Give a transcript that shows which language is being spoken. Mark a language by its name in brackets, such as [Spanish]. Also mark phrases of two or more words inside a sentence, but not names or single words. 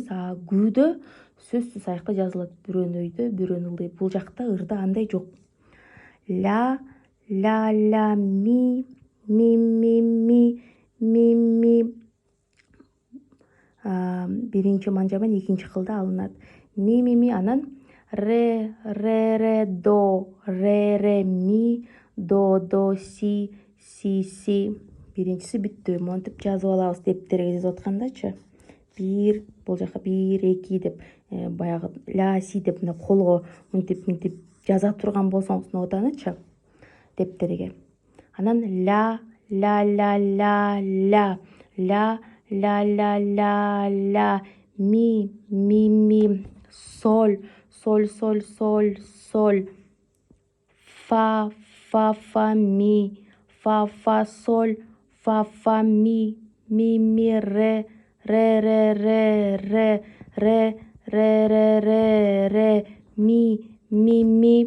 [Kyrgyz] Күүдө сөзсүз аякта жазылат. Бирөөнү өйдө, бирөөнү ылдый. Бул жакта ырда андай жок. Ля, ля, ля, ми, ми, ми, ми, ми, ми. Биринчи манжа менен экинчи кылда алынат. Ми, ми, ми, анан ре, ре, до, ре, ми, до, си, си. Биринчиси бүттү. Монтип жазып алабыз дептерге жазып аткандачы. Бул жака 1, 2 деп баягы ля, си деп колго мынтип жаза турган болсоңуз нотанычы дептерге. Анан ля, ля, ля, ля, ля, ля, ля, ля, ля, ля, ми, ми, соль, соль, соль, соль, соль, фа, ми, фа, соль, фа, ми, ре, ре, ми.